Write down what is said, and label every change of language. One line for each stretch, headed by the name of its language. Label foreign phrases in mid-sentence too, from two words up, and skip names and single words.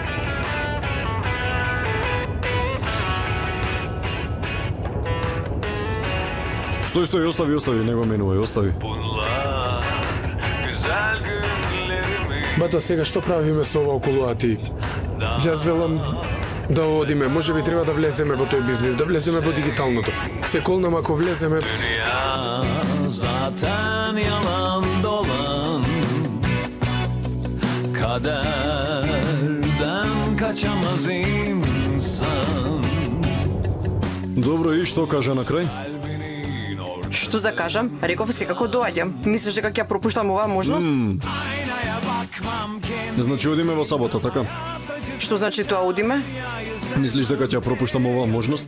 Macedonian: Стој, остави, не го менувај, остави. Бато, сега што правиме со ова околу Ати? Јас велам да одиме, може би треба да влеземе во тој бизнис, да влеземе во дигиталното. Се колнам ако влеземе.
Turkish: Zaten yalan dolan Kaderden kaçamaz insan
Macedonian: Добро, и што кажа на крај? Што да кажам? Реков секако доаѓам. Мислиш дека ќе пропуштам оваа можност? Значи одиме во сабота, така? Што значи тоа одиме? Мислиш дека ќе пропуштам оваа можност?